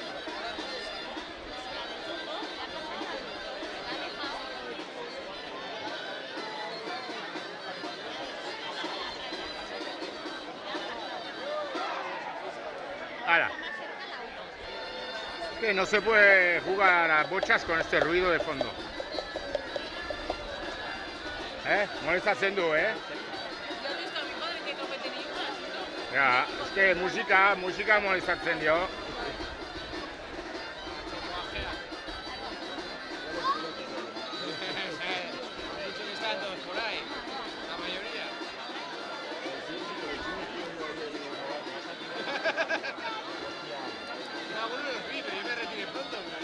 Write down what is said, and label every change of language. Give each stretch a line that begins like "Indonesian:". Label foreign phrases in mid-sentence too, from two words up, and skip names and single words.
Spanish: Ahora, que no se puede jugar a bochas con este ruido de fondo.
Basque: Molestatzen du,
Spanish: Yo he visto a mi padre que no mete ni una, ¿no?
Basque: Ja, eske musika molestatzen dio.
Spanish: Han dicho que están todos por ahí, la mayoría. Algunos los vi, pero yo me retiré pronto.